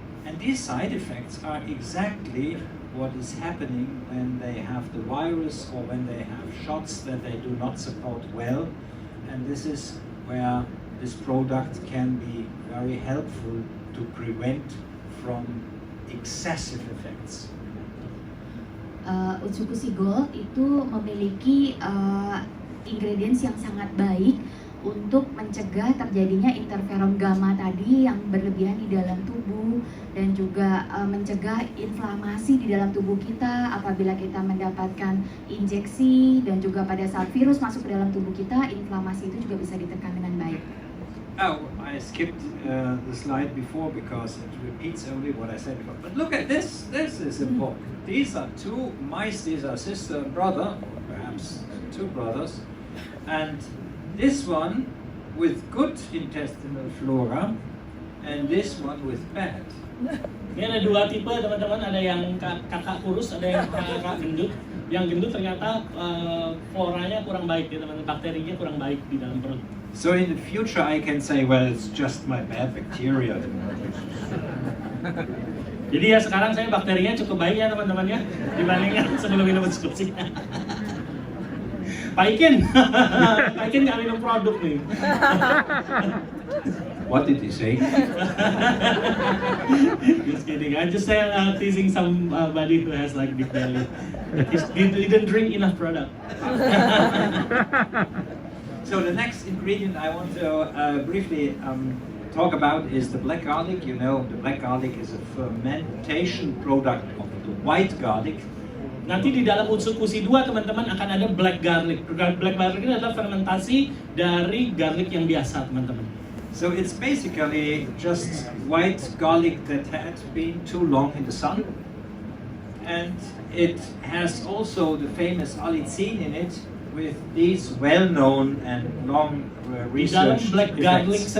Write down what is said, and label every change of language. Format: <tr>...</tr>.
<en>And these side effects are exactly what is happening when they have the virus or when they have shots that they do not support well. And this is where this product can be very helpful to prevent from excessive effects.</en> <id>Utsukushii Gold itu memiliki ingredients yang sangat baik untuk mencegah terjadinya interferon gamma tadi yang berlebihan di dalam tubuh dan juga mencegah inflamasi di dalam tubuh kita apabila kita mendapatkan injeksi dan juga pada saat virus masuk ke dalam tubuh kita, inflamasi itu juga bisa ditekan dengan baik.</id> <en>Oh, I skipped the slide before because it repeats only what I said before. But look at this. This is important. These are two mice. These are sister and brother, or perhaps two brothers. And this one with good intestinal flora, and this one with bad.</en> <id>Ini ada dua tipe teman-teman, ada yang kakak kurus, ada yang kakak gendut. Yang gendut ternyata floranya kurang baik ya teman-teman, bakterinya kurang baik di dalam perut.</id> <en>So in the future I can say, well, it's just my bad bacteria.</en> <id>Jadi ya sekarang saya bakterinya cukup baik ya teman-teman ya, dibandingkan sebelum minum Utsukushii. Pak Ikin nggak minum produk nih.</id> <en>What did he say? Just kidding. I'm just teasing somebody who has like big belly. He didn't drink enough product. So the next ingredient I want to briefly talk about is the black garlic. You know, the black garlic is a fermentation product of the white garlic.</en> <id>Nanti di dalam Utsukushii 2 teman-teman akan ada black garlic. Black garlic ini adalah fermentasi dari garlic yang biasa teman-teman.</id> <en>So it's basically just white garlic that had been too long in the sun. And it has also the famous allicin in it with these well-known and long</en> <id>Di dalam</id> <en>research</en> <id>black garlic</id> <en>effects.</en>